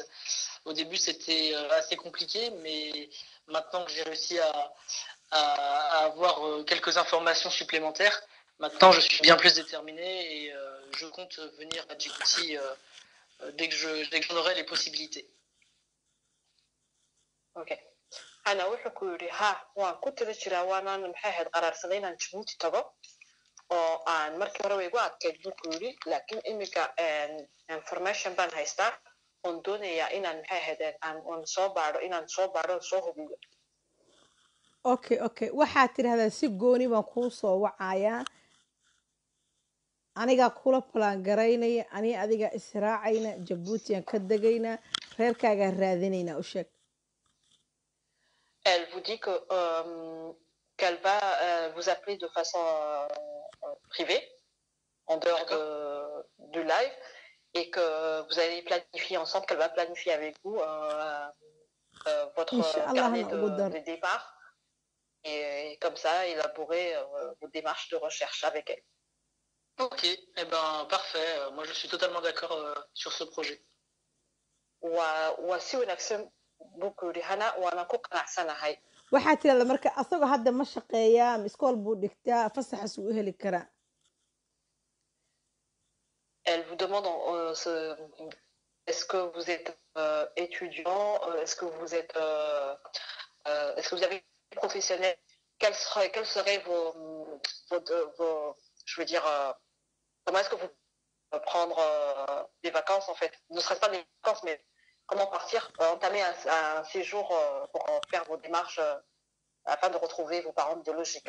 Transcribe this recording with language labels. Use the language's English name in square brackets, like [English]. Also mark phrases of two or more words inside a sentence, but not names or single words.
[French] Au début, c'était assez compliqué, mais maintenant que j'ai réussi à avoir quelques informations supplémentaires, maintenant je suis bien plus déterminé et je compte venir à Djibouti dès que j'en aurai les possibilités. Ok. [Somali] أنا wuxuu ku yidhi ha waan ku tiri jiraa waanaan maxay ahayd qaraarsaday inaan Djibouti tago oo aan markii hore way igu adkayd buu ku yidhi laakiin iminka information baan haystaa oon doonayaa inaan maxay ahayd aan soo baadho soo hubiyo. okay waxaad tidhahdaa si gooni baan kuu soo wacayaa anigaa kula balaan garaynaya adiga israacayna jabuutiyan ka degaynaa reerkaagaa raadinaynaa u sheeg. [French] Elle vous dit que qu'elle va vous appeler de façon privée, en dehors du live, et que vous allez planifier ensemble, qu'elle va planifier avec vous votre carnet de départ, et comme ça, élaborer vos démarches de recherche avec elle. Ok, eh ben parfait. Moi, je suis totalement d'accord sur ce projet. [Somali] waa si wanaagsan buu ku yidhi hana waana ku qanacsanahay. waxaa tirahda marka asagoo hadda ma shaqeeyaa ama iskool buu dhigtaa fasaxas uu u heli karaa. [French] Elle vous demande est-ce que vous êtes étudiant, est-ce que vous êtes est-ce que vous avez une professionnel, quels seraient je veux dire comment est-ce que vous prendre des vacances en fait, ne serait-ce pas des vacances mais comment partir, entamer un séjour pour faire vos démarches afin de retrouver vos parents biologiques.